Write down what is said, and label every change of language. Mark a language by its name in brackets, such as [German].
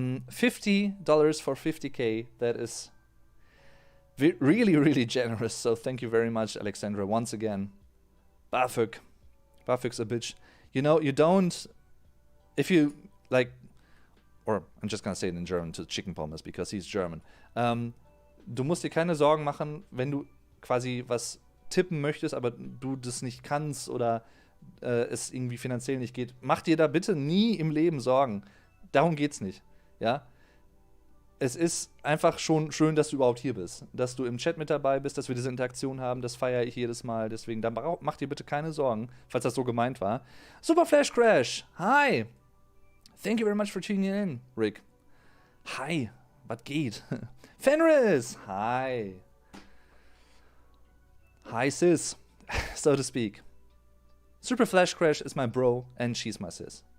[English] $50 for 50K, that is really, really generous. So thank you very much, Alexandra, once again. Bafug's a bitch. You don't, if you, or I'm just gonna say it in German to Chicken Pommes, because he's German. [German] Du musst dir keine Sorgen machen, wenn du quasi was tippen möchtest, aber du das nicht kannst oder es irgendwie finanziell nicht geht. Mach dir da bitte nie im Leben Sorgen. Darum geht's nicht, ja? Es ist einfach schon schön, dass du überhaupt hier bist. Dass du im Chat mit dabei bist, dass wir diese Interaktion haben, das feiere ich jedes Mal. Deswegen, mach dir bitte keine Sorgen, falls das so gemeint war. [English] Super Flash Crash, hi! Thank you very much for tuning in, Rick. Hi, but geht. Fenris, hi. Hi, sis, so to speak. Super Flash Crash is my bro, and she's my sis.